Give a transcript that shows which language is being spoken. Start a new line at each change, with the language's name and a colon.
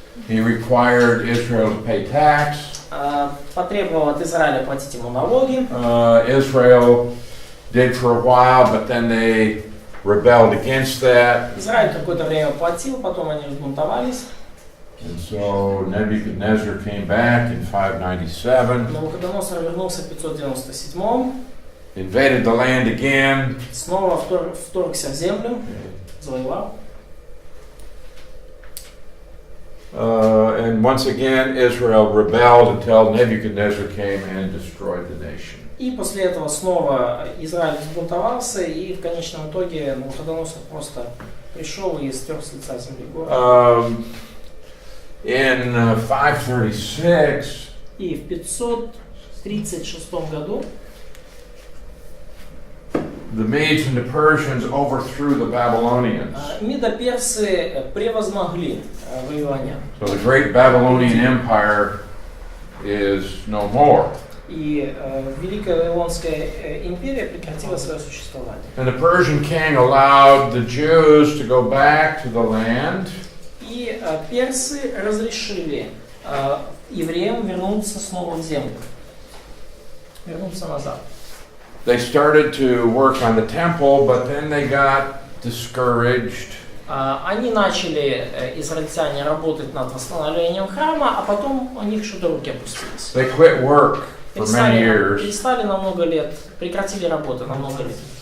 English: He required Israel to pay tax.
Russian: Потребовал от Израиля платить ему налоги.
English: Israel did for a while, but then they rebelled against that.
Russian: Израиль какое-то время платил, потом они разбунтовались.
English: And so Nebuchadnezzar came back in 597,
Russian: Навуходоносор вернулся в 597-м,
English: invaded the land again.
Russian: снова вторгся в землю, завоевал.
English: And once again, Israel rebelled until Nebuchadnezzar came and destroyed the nation.
Russian: И после этого снова Израиль взбунтовался, и в конечном итоге Навуходоносор просто пришел и стер с лица земли город.
English: In 536,
Russian: И в 536 году
English: the Medes and the Persians overthrew the Babylonians.
Russian: медоперсы превозмогли вавилонян.
English: So the great Babylonian Empire is no more.
Russian: И Великая Вавилонская империя прекратила свое существование.
English: And the Persian king allowed the Jews to go back to the land.
Russian: И персы разрешили евреям вернуться снова в землю, вернуться назад.
English: They started to work on the temple, but then they got discouraged.
Russian: Они начали, израильтяне, работать над восстановлением храма, а потом у них что-то руки опустились.
English: They quit work for many years.
Russian: Перестали на много лет, прекратили работу на много лет.